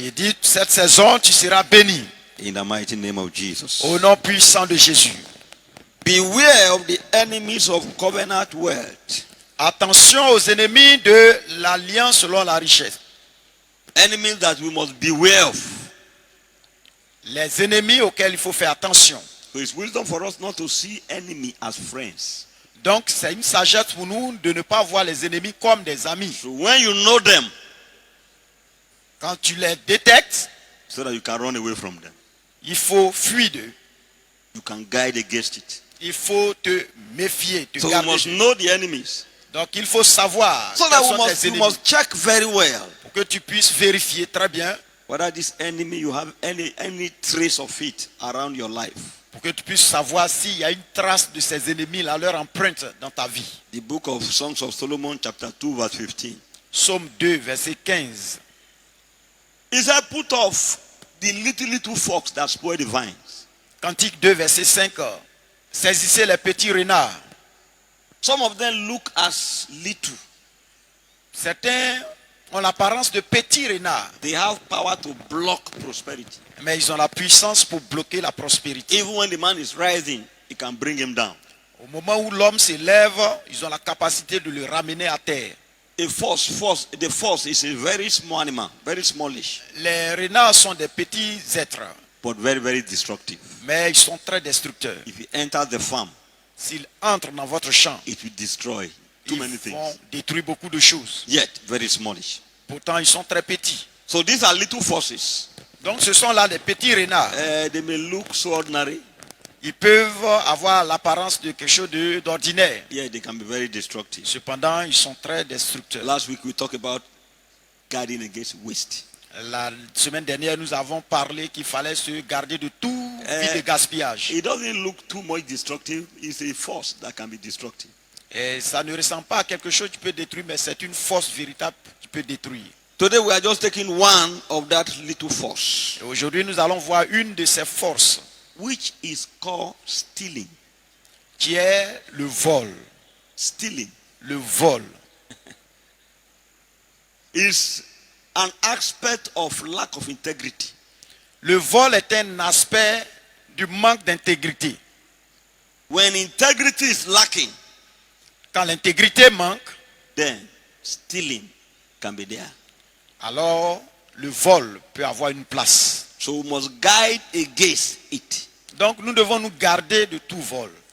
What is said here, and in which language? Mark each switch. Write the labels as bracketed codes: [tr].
[fr] J'ai dit cette saison tu seras béni. [en] In the mighty name of Jesus. [fr] Au nom puissant de Jésus. [en] Beware of the enemies of covenant wealth. [fr] Attention aux ennemis de l'alliance selon la richesse. [en] Enemies that we must beware of. [fr] Les ennemis auxquels il faut faire attention. [en] So it's wisdom for us not to see enemy as friends. [fr] Donc c'est une sagesse pour nous de ne pas voir les ennemis comme des amis. [en] So when you know them, [fr] quand tu les détectes, [en] so that you can run away from them, [fr] il faut fuir d'eux. [en] You can guide against it. [fr] Il faut te méfier, te [en] so [fr] garder. [en] we must know the enemies. [fr] Donc il faut savoir. [en] So that we must check very well. [fr] Pour que tu puisses vérifier très bien. [en] Whether this enemy you have any trace of it around your life. [fr] Pour que tu puisses savoir s'il y a une trace de ces ennemis là, leur empreinte dans ta vie. [en] The book of Songs of Solomon chapter 2 verse 15. [fr] Psaume 2 verset 15. [en] He said, put off the little fox that spoil the vines. [fr] Cantique 2 verset 5. Saisissez les petits renards. [en] Some of them look as little. [fr] Certains ont l'apparence de petits renards. [en] They have power to block prosperity. [fr] Mais ils ont la puissance pour bloquer la prospérité. [en] Even when the man is rising, it can bring him down. [fr] Au moment où l'homme s'élève, ils ont la capacité de le ramener à terre. [en] The force is a very small animal, very smallish, [fr] Les renards sont des petits êtres, [en] but very, very destructive. [fr] mais ils sont très destructeurs. [en] If you enter the farm, [fr] S'ils entrent dans votre champ, [en] it will destroy too many [fr] ils [en] things. [fr] vont détruire beaucoup de choses. [en] Yet, very smallish. [fr] Pourtant, ils sont très petits. [en] So these are little forces. [fr] Donc, ce sont là des petits renards. [en] They may look so ordinary. [fr] Ils peuvent avoir l'apparence de quelque chose d'ordinaire. [en] Yeah, they can be very destructive. [fr] Cependant, ils sont très destructeurs. [en] Last week we talked about guarding against waste. [fr] La semaine dernière, nous avons parlé qu'il fallait se garder de tout vide de gaspillage. [en] It doesn't look too much destructive. It's a force that can be destructive. [fr] Et ça ne ressemble pas à quelque chose qui peut détruire, mais c'est une force véritable qui peut détruire. [en] Today we are just taking one of that little force, [fr] Et aujourd'hui, nous allons voir une de ces forces, [en] which is called stealing. [fr] qui est le vol. [en] Stealing [fr] Le vol. [en] is an aspect of lack of integrity. [fr] Le vol est un aspect du manque d'intégrité. [en] When integrity is lacking, [fr] Quand l'intégrité manque, [en] then stealing can be there. [fr] alors le vol peut avoir une place. [en] So we must guide against it [fr] Donc nous devons nous garder de tout vol,